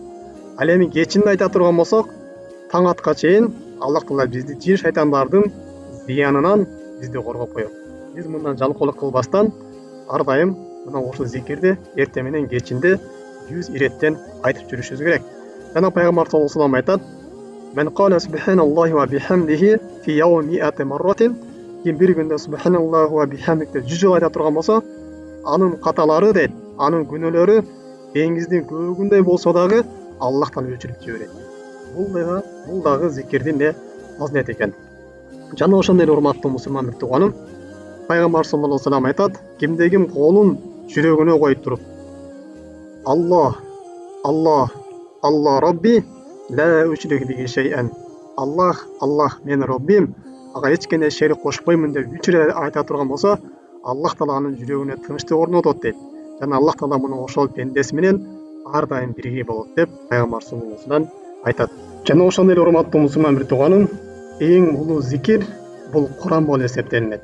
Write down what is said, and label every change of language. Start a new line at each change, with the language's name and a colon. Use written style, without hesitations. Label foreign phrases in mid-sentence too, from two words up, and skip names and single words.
Kyrgyz: Ал эми кечинде айта турган болсок, таң атка чейин Аллах Таала бизди жин шайтандардын зыянынан бизди коргоп коет. Биз мындан жалкоолук кылбастан ар дайым мына ушул зикирди эртең менен кечинде 100 иреттен айтып жүрүшүбүз керек. Жана пайгамбар
Arabic: صلى الله عليه وسلم
Kyrgyz: айтат:
Arabic: "من قال سبحان الله وبحمده في يوم 100 مرة."
Kyrgyz: Ким бир күндө
Arabic: سبحان الله وبحمده
Kyrgyz: 100 жолу айта турган болсо, анын каталары дейт, анын күнөөлөрү деңиздин көбүгүндөй болсо дагы Аллах Таала өчүрүп жиберет. Бул дагы зикирдин фазилети экен. Жана ошондой эле урматтуу мусулман бир тууганым, пайгамбар
Arabic: صلى الله عليه وسلم
Kyrgyz: айтат: "Кимде-ким колун жүрөгүнө коюп туруп,
Arabic: الله الله الله ربي لا أشرك به شيئا. الله الله,
Kyrgyz: мен Роббим, ага эч кандай шерик кошпоймун" деп 3 ирет айта турган болсо, Аллах Таала анын жүрөгүнө тынчтык орнотот дейт. Жана Аллах Таала муну ошол пендеси менен ар дайым бирге болот деп пайгамбар
Arabic: صلى الله عليه وسلم
Kyrgyz: айтат. Жана ошондой эле урматтуу мусулман бир тууганым, эң улуу зикир бул Куран болуп эсептелинет.